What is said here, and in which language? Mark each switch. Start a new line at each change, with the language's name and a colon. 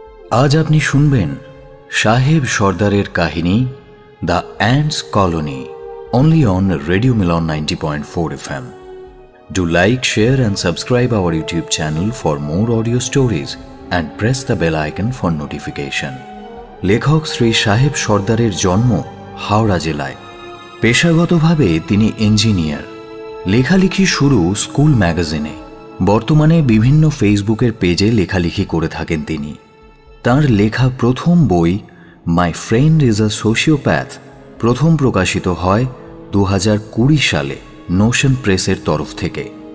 Bangla: আজ আপনি শুনবেন সাহেব সর্দারের কাহিনী the ants colony,
English: only on Radio Milan 90.4 FM. Do like, share and subscribe our YouTube channel for more audio stories and press the bell icon for notification.
Bangla: লেখক শ্রী সাহেব সর্দারের জন্ম হাওড়া জেলায়। পেশাগতভাবে তিনি ইঞ্জিনিয়ার। লেখালেখি শুরু স্কুল ম্যাগাজিনে। বর্তমানে বিভিন্ন ফেসবুকের পেজে লেখালেখি করে থাকেন তিনি। তাঁর লেখা প্রথম বই my friend is a sociopath প্রথম প্রকাশিত হয় 2020 সালে নোশন প্রেসের তরফ থেকে।